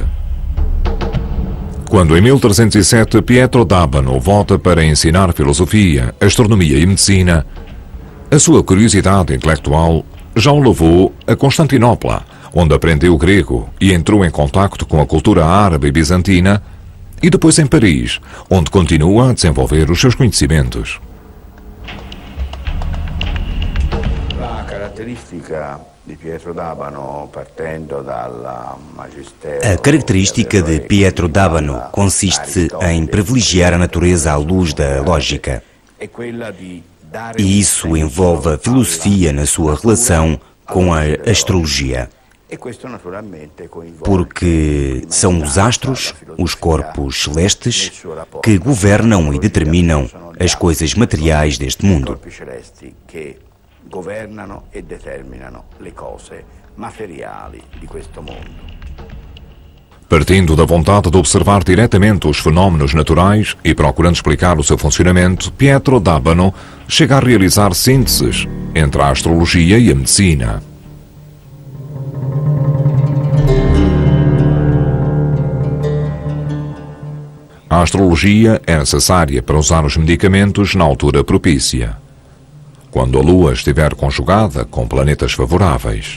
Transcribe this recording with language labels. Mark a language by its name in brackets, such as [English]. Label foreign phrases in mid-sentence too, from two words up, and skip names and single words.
[Portuguese] Quando em 1307 Pietro d'Abano volta para ensinar filosofia, astronomia e medicina, a sua curiosidade intelectual já o levou a Constantinopla, onde aprendeu grego e entrou em contacto com a cultura árabe e bizantina, e depois em Paris, onde continua a desenvolver os seus conhecimentos. A característica de Pietro d'Abano, [Italian] partendo dal magistero. [Portuguese] A característica de Pietro d'Abano consiste em privilegiar a natureza à luz da lógica. E isso envolve a filosofia na sua relação com a astrologia. Porque são os astros, os corpos celestes, que governam e determinam as coisas materiais deste mundo. [Italian] Governano e determinano le cose materiali di questo mondo. [Portuguese] Partindo da vontade de observar diretamente os fenómenos naturais e procurando explicar o seu funcionamento, Pietro d'Abano chega a realizar sínteses entre a astrologia e a medicina. A astrologia é necessária para usar os medicamentos na altura propícia, quando a Lua estiver conjugada com planetas favoráveis.